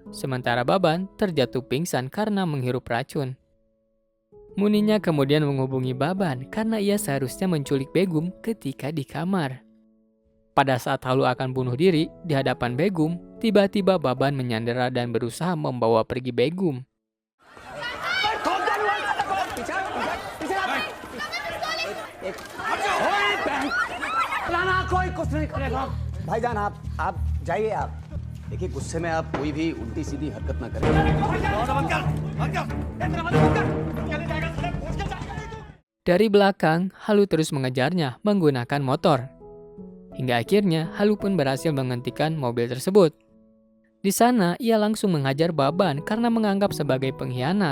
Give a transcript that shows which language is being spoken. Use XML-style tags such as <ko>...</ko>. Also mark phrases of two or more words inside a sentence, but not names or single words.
<id>sementara Baban terjatuh pingsan karena menghirup racun. Muninya kemudian menghubungi Baban karena ia seharusnya menculik Begum ketika di kamar. Pada saat Halu akan bunuh diri di hadapan Begum, tiba-tiba Baban menyandera dan berusaha membawa pergi Begum.</id> <hi>भाईजान आप जाइए आप देखिए गुस्से में आप कोई भी उल्टी सीधी हरकत ना करें।</hi> <id>Dari belakang, Halu terus mengejarnya menggunakan motor. Hingga akhirnya Halu pun berhasil menghentikan mobil tersebut. Di sana, ia langsung menghajar Baban karena menganggap sebagai pengkhianat.</id>